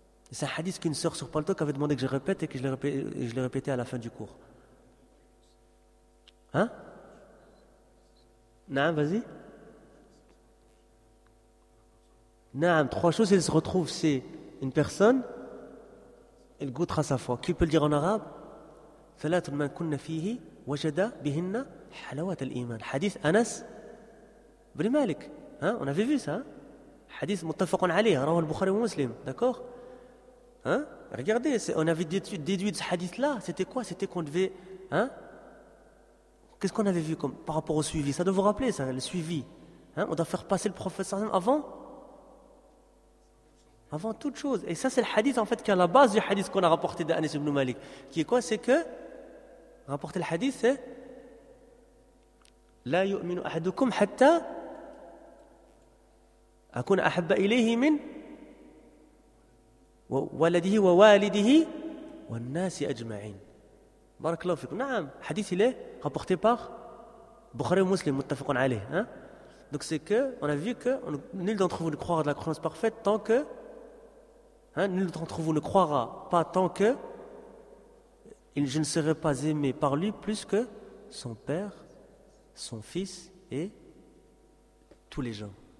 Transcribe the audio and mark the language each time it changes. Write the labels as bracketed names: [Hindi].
[French] Et c'est un hadith qu'une sœur sur Paltok avait demandé que je répète et que je l'ai répété à la fin du cours. Hein? Naam, vas-y. Naam, trois choses, elle se retrouve, c'est une personne, elle goûtera sa foi. Qui peut le dire en arabe? [Arabic] ثلاث من كنا فيه وجد بهن حلاوة الإيمان حديث أنس بن مالك ها [French] on avait vu ça [Arabic] حديث متفق عليه رواه البخاري ومسلم [French] d'accord [Arabic] ها [French] Regardez, on avait déduit de ce hadith-là. C'était quoi? C'était qu'on devait... Hein? Qu'est-ce qu'on avait vu comme, par rapport au suivi? Ça doit vous rappeler, ça, le suivi. Hein? On doit faire passer le prophète avant? Avant toute chose. Et ça, c'est le hadith, en fait, qui est à la base du hadith qu'on a rapporté d'Anas ibn Malik. Qui est quoi? C'est que... Rapporter le hadith, c'est... [Arabic] La yu'minu ahadukum hatta... أكون أحب إليه من ولده ووالده والناس أجمعين بارك الله فيكم نعم حديث إليه [French] rapporté par [Arabic] بخاري ومسلم متفق عليه hein? [French] Donc c'est que on a vu que nul d'entre vous ne croira de la croyance parfaite tant que hein, nul d'entre vous ne croira pas tant que je ne serai pas aimé par lui plus que son père, son fils et tous les gens.